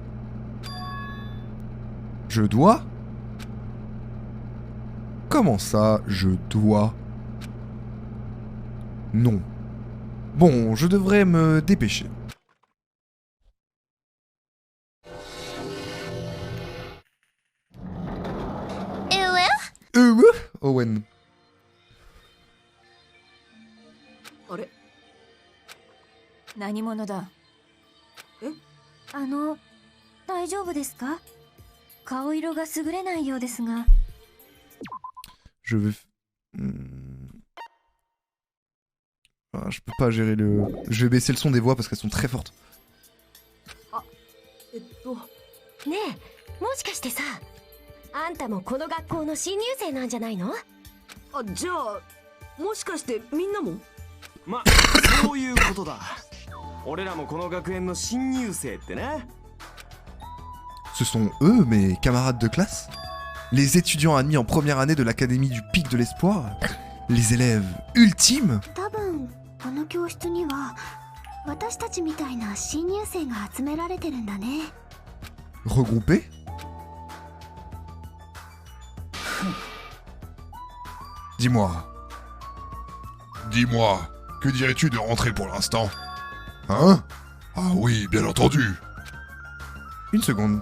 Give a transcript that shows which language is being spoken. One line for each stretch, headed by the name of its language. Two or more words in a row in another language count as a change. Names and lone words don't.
French: Je dois? Comment ça, je dois? Non. Bon, je devrais me dépêcher. Owen.
Japanese: あれ、何者だ。え？大丈夫ですか？顔色が優れないようですが。
French: Je vais... Ah, je peux pas gérer le... Je vais baisser le son des voix parce qu'elles sont très fortes.
Japanese: ねえ、もしかしてさ、あんたもこの学校の新入生なんじゃないの？あ、じゃあもしかしてみんなも？ま、そういうことだ。俺らもこの学園の新入生ってね。
French: Ce sont eux, mes camarades de classe? Les étudiants admis en première année de l'académie du Pic de l'Espoir? Les élèves ultimes?
Japanese: 多分この教室には私たちみたいな新入生が集められてるんだね。
French: Regroupés? Dis-moi. Dis-moi, que dirais-tu de rentrer pour l'instant? Hein? Ah oui, bien entendu. Une seconde.